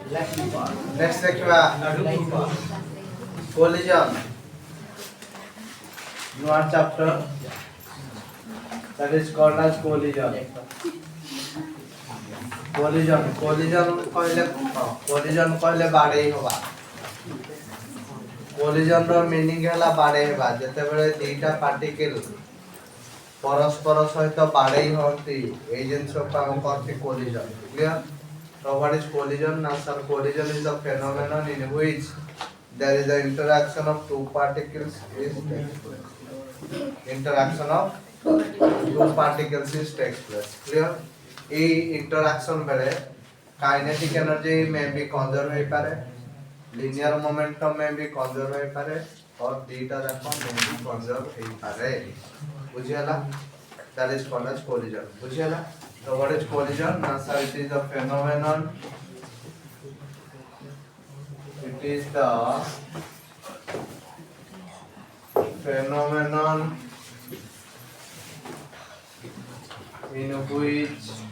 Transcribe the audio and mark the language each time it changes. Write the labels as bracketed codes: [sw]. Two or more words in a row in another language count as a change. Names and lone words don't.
[or] Next देखिबा collision. [en] New chapter that is called as collision. [or] collision କହଲେ ବାଡ଼େ ହୋବା. collision रो meaning ହେଲା ବାଡ଼େ ହେବା ଜତେ ବେଲେ ଦିଟା ପାର୍ଟିକଲ ପରସ୍ପର ସହିତ ବାଡ଼େ ହୋତି ଏ ଜିନ୍ସ [hi] को हम कहते [or] collision. Clear? [en] So what is collision? Now sir, collision is a phenomenon in which there is an interaction of two particles interaction of two particles is takes place. Clear? A interaction बेले kinetic energy may be conserved [or] ହୋଇ ପାରେ, [en] linear momentum may be conserved [or] ହୋଇ ପାରେ [en] और theta जाको may be conserved [or] ହୋଇ ପାରେ. बुझियाला? [en] That is called as collision. बुझियाला? So what is collision? Now sir, it is a phenomenon. It is the phenomenon in which